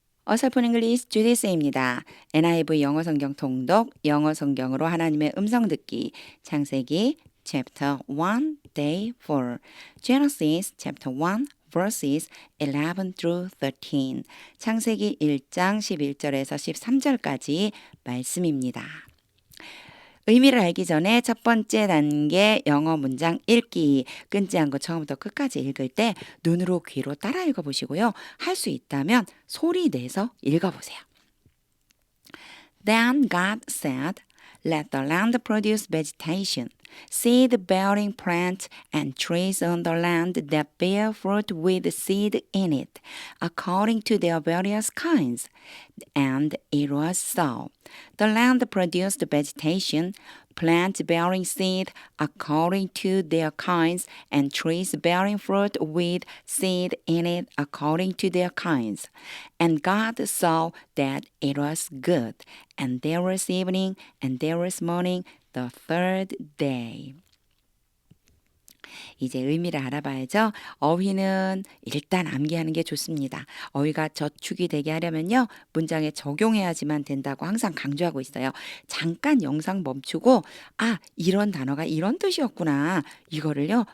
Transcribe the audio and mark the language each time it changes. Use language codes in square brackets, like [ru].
[ko] 어설픈 잉글리시 주디스입니다. NIV 영어 성경 통독, 영어 성경으로 하나님의 음성 듣기, 창세기 [en] chapter 1 day 4, Genesis chapter 1 verses 11 through 13, [ko] 창세기 1장 11절에서 13절까지 말씀입니다. 의미를 알기 전에 첫 번째 단계 영어 문장 읽기, 끊지 않고 처음부터 끝까지 읽을 때 눈으로 귀로 따라 읽어보시고요. 할 수 있다면 소리 내서 읽어보세요. [en] Then God said, Let the land produce vegetation, seed-bearing plants and trees on the land that bear fruit with seed in it, according to their various kinds. And it was so. The land produced vegetation, plants bearing seed according to their kinds, and trees bearing fruit with seed in it according to their kinds. And God saw that it was good. And there was evening, and there was morning, the third day. [ko] 이제 의미를 알아봐야죠. 어휘는 일단 암기하는 게 좋습니다. 어휘가 저축이 되게 하려면요. 문장에 적용해야지만 된다고 항상 강조하고 있어요. 잠깐 영상 멈추고 이런 단어가 이런 뜻이었구나. 이거를요.